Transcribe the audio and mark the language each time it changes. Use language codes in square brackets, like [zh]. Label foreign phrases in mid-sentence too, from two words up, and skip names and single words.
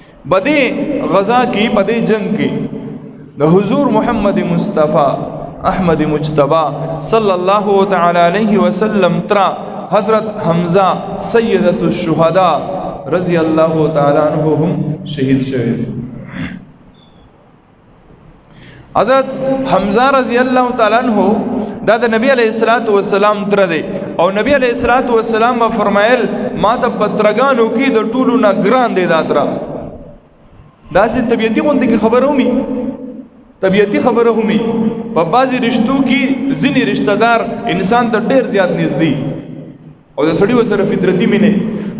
[ps] بدے غزا کی بدے جنگ کی د حضور محمد مصطفیٰ احمد مجتبہ [ar] صلی اللہ تعالی علیہ وسلم [ps] ترا حضرت حمزہ سیدۃ الشہداء [ar] رضی اللہ تعالی عنہم [ps] شہید شوید. حضرت حمزہ [ar] رضی اللہ تعالی عنہ [ps] دا د نبی [ar] علیہ الصلوۃ والسلام [ps] تر دی او نبی [ar] علیہ الصلوۃ والسلام [ps] فرمایل ما ته پترګانو کې د ټولو نه ګران دی دا تر داسې طبيعتي غونډه کې خبره ومي طبيعتي خبره ومي په بعضي رشتو کې ځینې رشتہ دار انسان ته ډېر زیات نږدې او د سړي وسره فطرتي مینه.